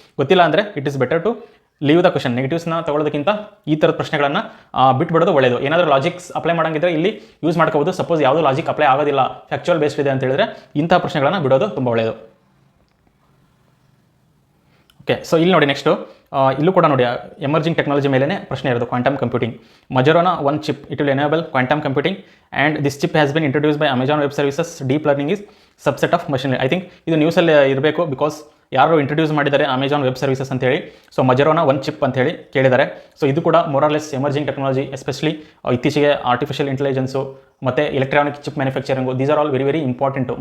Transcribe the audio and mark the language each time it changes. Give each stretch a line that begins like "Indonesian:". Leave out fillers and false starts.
Kannada: ಗೊತ್ತಿಲ್ಲ ಅಂದರೆ
English: It is better to leave the question.
Kannada: ನೆಗೆಟಿವ್ಸ್ನ ತಗೊಳ್ಳೋದಕ್ಕಿಂತ ಈ ಥರದ ಪ್ರಶ್ನೆಗಳನ್ನು ಬಿಟ್ಬಿಡೋದು ಒಳ್ಳೆಯದು. ಏನಾದರೂ ಲಾಜಿಕ್ಸ್ ಅಪ್ಲೈ ಮಾಡೋಂಗಿದ್ರೆ ಇಲ್ಲಿ ಯೂಸ್ ಮಾಡ್ಕೋಬೋದು. ಸಪೋಸ್ ಯಾವುದೋ ಲಾಜಿಕ್ ಅಪ್ಲೈ ಆಗೋದಿಲ್ಲ, ಫ್ಯಾಕ್ಚುಯಲ್ ಬೇಸ್ಡ್ ಇದೆ ಅಂತ ಹೇಳಿದ್ರೆ ಇಂಥ ಪ್ರಶ್ನೆಗಳನ್ನು ಬಿಡೋದು ತುಂಬ ಒಳ್ಳೆಯದು. ಓಕೆ, ಸೊ ಇಲ್ಲಿ ನೋಡಿ ನೆಕ್ಸ್ಟು ಇಲ್ಲೂ ಕೂಡ ನೋಡಿ ಎಮರ್ಜಿಂಗ್ ಟೆಕ್ನಾಲಜಿ ಮೇಲೇ ಪ್ರಶ್ನೆ ಇರೋದು.
English: Quantum computing, Majorana one chip, it will enable quantum computing and this chip has been introduced by Amazon Web Services. Deep learning is subset of machine learning. I think
Kannada: ಇದು ನ್ಯೂಸಲ್ಲಿ ಇರಬೇಕು, because ಯಾರು introduce ಮಾಡಿದ್ದಾರೆ Amazon web services ಅಂತೇಳಿ. So Majorana one chip ಅಂತೇಳಿ ಕೇಳಿದ್ದಾರೆ. So ಇದು ಕೂಡ ಮೋರಾರ್ಲೆಸ್ emerging technology, especially ಇತ್ತೀಚೆಗೆ ಆರ್ಟಿಫಿಷಿಯಲ್ ಇಂಟೆಲಿಜೆನ್ಸು ಮತ್ತು electronic chip manufacturing,
English: These are all very very important.